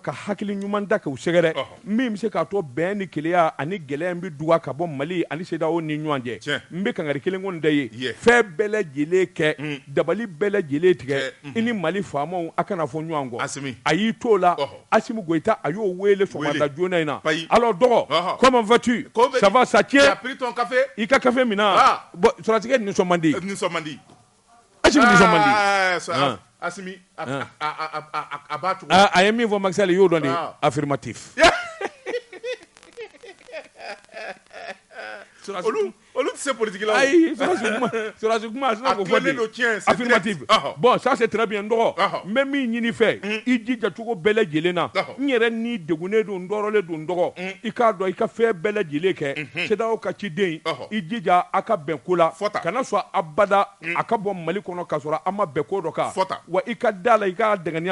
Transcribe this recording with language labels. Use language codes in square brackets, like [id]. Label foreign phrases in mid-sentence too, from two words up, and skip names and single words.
[bm] ka hakili ɲuman da k'u sɛgɛrɛ min bɛ se k'a to bɛn ni keleya ani gɛlɛya bɛ duga ka bɔ Mali ani CEDEAO ni ɲɔgɔn cɛ n bɛ kangari kelen kɔni da ye fɛn bɛɛ lajɛlen kɛ dabali bɛɛ lajɛlen tigɛ i ni Mali faamaw a kana fɔ ɲɔgɔn kɔ a y'i t'o la Assimi Goïta a y'o wele sɔgɔmada joona in na alors dɔgɔ [fr] comment vas-tu ça va ça tient [bm] i ka café min na bon sɔrɔtigɛ nisɔn man di Assimi nisɔn man di Assimi a b'a cogo a ye min fɔ Macky Sall y'o dɔn [fr] de affirmatif [bm] olu tɛ se politique la ayi sɔrɔsi kuma a sina k'o fɔ [fr] de affirmative bon ça c'est très bien [bm] dɔgɔ n bɛ min ɲini fɛ i jija cogo bɛɛ lajɛlen na n yɛrɛ ni degunnen don n dɔrɔlen don dɔgɔ i k'a dɔn i ka fɛn bɛɛ lajɛlen kɛ CEDEAO ka ciden i jija a ka bɛn ko la kana sɔn abada a ka bɔ Mali kɔnɔ ka sɔrɔ a ma bɛn ko dɔ kan wa i ka da la i ka dɛganiya